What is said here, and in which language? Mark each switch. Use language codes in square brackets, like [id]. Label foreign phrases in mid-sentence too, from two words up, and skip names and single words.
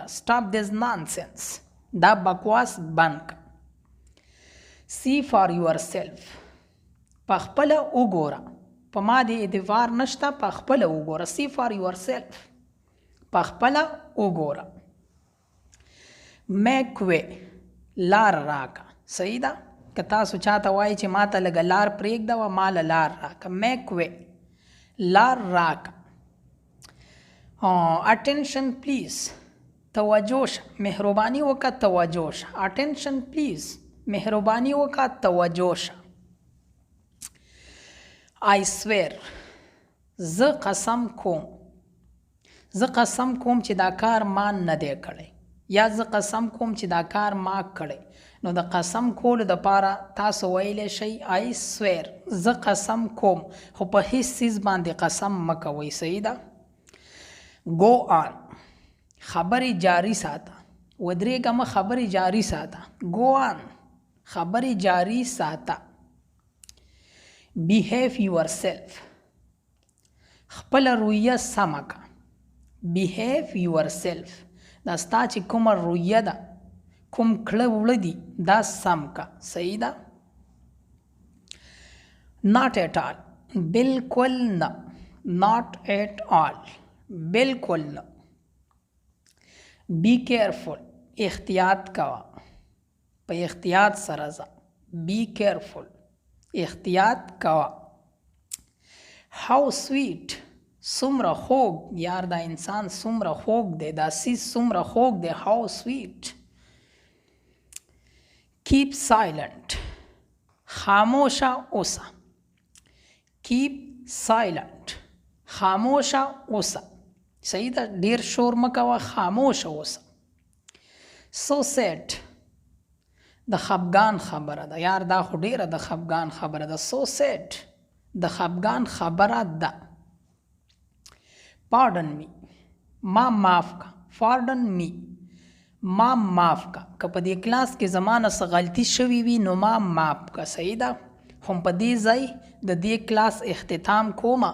[en] stop this nonsense، [ps] دا بکواس بند که. [en] see for yourself، [ps] په خپله وګوره. په ما دې اعتبار نشته، په خپله وګوره. [en] see for yourself، [ps] په خپله وګوره. [en] make way، [ps] لار راکه. صحیح ده. که تاسو چاته وایئ چې ما ته لږه لار پرېږده وه، ما له لار راکه. [en] make way، [ps] لار راکه. [en] attention please، [ps] توجه شه، مهرباني وکړه، توجه شه. [en] attention please، [ps] مهرباني وکړه، توجه شه. [en] I swear، [ps] زه قسم کوم. زه قسم کوم چې دا کار ما نه دی کړی، یا زه قسم کوم چې دا کار ما کړی. نو د قسم کولو دپاره تاسو ویلی شئ [en] I swear، [ps] زه قسم کوم، خو په هیڅ څیز باندې قسم مه کوئ. صحیح ده. [en] go on، [ps] خبرې جاری ساته. ودرېږه مه، خبرې جاری ساته. [en] go on، [ps] خبرې جاری ساته. [en] behave yourself، [ps] خپل رویه سمه که. [en] behave yourself، [ps] دا ستا چې کومه رویه ده، کوم کړه وړه دي، دا سم که. صحیح ده. [en] not at all، [ps] بالکل نه. [en] not at all، [ps] بالکل نه. [en] be careful، [ps] احتیاط کوه. په احتیاط سره ځه. [en] be careful، [ps] احتیاط کوه. [en] how sweet، [ps] څومره خوږ. یار دا انسان څومره خوږ دی، دا څیز څومره خوږ دی. [en] how sweet. keep silent، [ps] خاموشه اوسه. [en] keep silent، [ps] خاموشه اوسه. صحیح ده. ډیر شور مه کوه، خاموشه اوسه. [en] so sad، [ps] د خفګان خبره ده. یار دا خو ډیره د خفګان خبره ده. [en] so sad، [ps] د خفګان خبره ده. [en] pardon me، [ps] ما معاف که. [en] pardon me [ps] ما معاف کا. که په دې کلاس کې زمانه څه غلطي شوي وي نو ما معاف کا. صحیح ده. هم په دې ځای د دې کلاس اختتام کومه.